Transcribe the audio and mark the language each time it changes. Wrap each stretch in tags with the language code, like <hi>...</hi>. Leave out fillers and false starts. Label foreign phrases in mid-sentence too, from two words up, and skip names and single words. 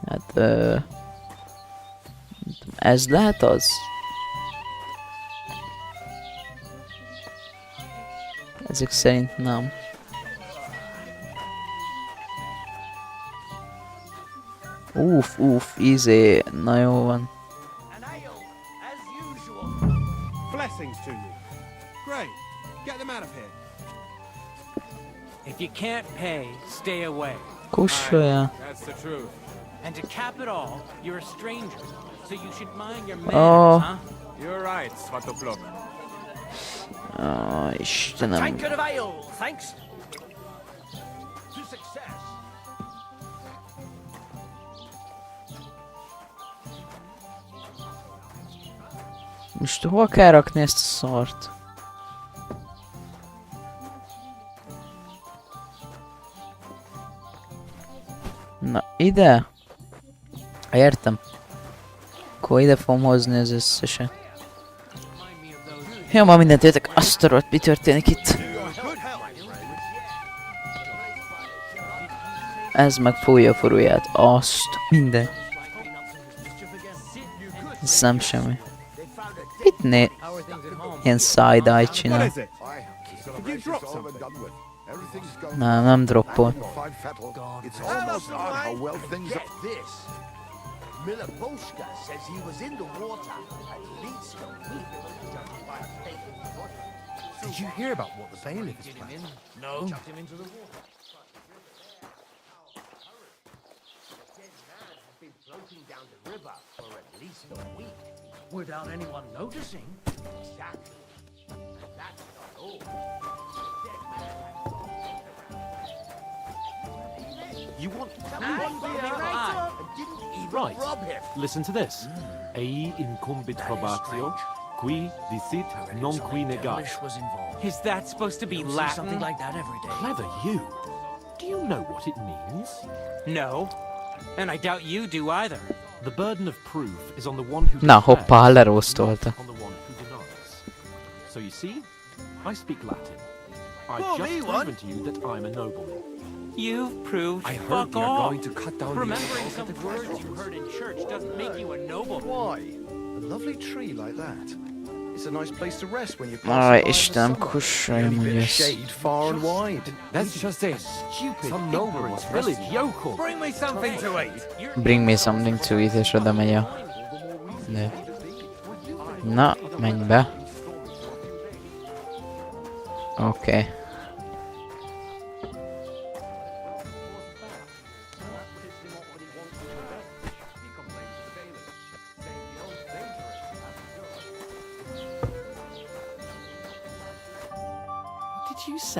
<hu>Ez lehet az? Ezek szerint nem. Izé, na jó van.</hu> <en>Blessings to you. Great. Get them out of here. If you can't pay, stay away.</en> <hu>Kussolja.</hu> <en>That's the truth. And to cap it all, you're a stranger, so you should mind your manners, Oh. huh? You're right, Svatopluk.</en> <hu>Istenem.</hu> <en>Tankard of ale, thanks. To success.</en> <hu>Most hol kell rakni ezt a szart? Na, ide? Értem. Akkor ide fogom hozni az összeset. Ja, ma mindent értek. Azt a rohadt, mi történik itt? Ez meg fújja a forróját. Azt. Minden. Ez nem semmi. Mit né... Ilyen side-eye csinál.</hu> <en>Did you drop something?</en> <hu>Nem droppol.</hu> <en>It's almost odd how well things get this. Miller Boschka says he was in the water at least a week. Did you hear about what the bailiff is planning? No. Without anyone noticing. Exactly. And that's not all. You want Right. Listen to this.</en> <la>Ei incumbit probatio, qui dicit non qui negat.</la> <en>Is that supposed to be Latin? Something like that every day. Clever you. Do you know what it means? No. And I doubt you do either. The burden of proof is on the one who</en> <hu>Na,</hu> <en>declares,</en> <hu>hoppá, lerosztolta.</hu> <en>not on the one who denies. So you see, I speak Latin. I've Pour just me proven one. to you that I'm a nobleman. You've proved I heard fuck you're all. going to cut down Remembering some words you heard in church doesn't make you a nobleman. Why? A lovely tree like that. It's a nice place to rest when you're</en> <hu>Aj,</hu> <en>passing by in the</en> <hu>Istenem,</hu> <en>summer.</en> <hu>kussolja,</hu> <en>Only</en> <hu>hogy</hu> <en>bit of</en> <hu>ez.</hu> <en>shade far and wide. That's just it. Stupid, Some nobleman's village yokel. Bring me something to eat. Bring me something to eat,</en> <hu>és oda megy a... nő. Na, menj be. Oké.</hu> <en>What did you say?</en>